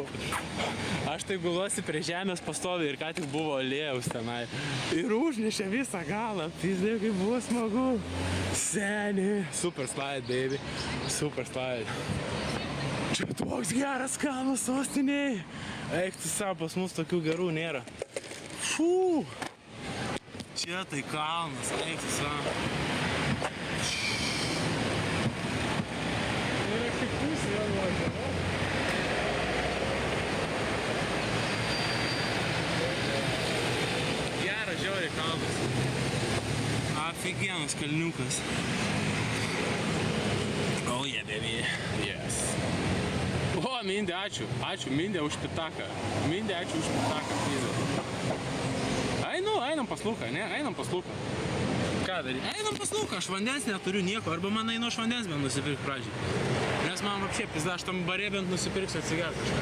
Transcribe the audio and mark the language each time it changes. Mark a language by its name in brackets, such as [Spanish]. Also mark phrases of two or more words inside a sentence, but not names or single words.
[Lithuanian] Aš tai guluosi prie žemės pastoviai ir ką tik buvo alėjaus tenai. Ir užnešė visą galą. Pizda, kaip buvo smagu. Seni. [English] Super slide, baby. Super slide. [Lithuanian] Čia toks geras kalnas sostiniai. Eik tu savo, pas mus tokių gerų nėra. Fū. Čia tai kalnas. Eik tu savo. Geras žiauriai kalnas. Aфигенnas kalniukas. [English] Oh yeah, baby. Yes. [Lithuanian] O, Mindė, ačiū. Ačiū, Mindė, už pitaką. Mindė, ačiū už pitaką. Einam pas Luką, ne? Einam pas Luką. Ką daryti? Einam pas Luką, aš vandens neturiu nieko. Arba man einu aš vandens bent nusipirkt pradžiai. Nes man apšė pizda, aš tam barė bent nusipirksiu atsigert kažką.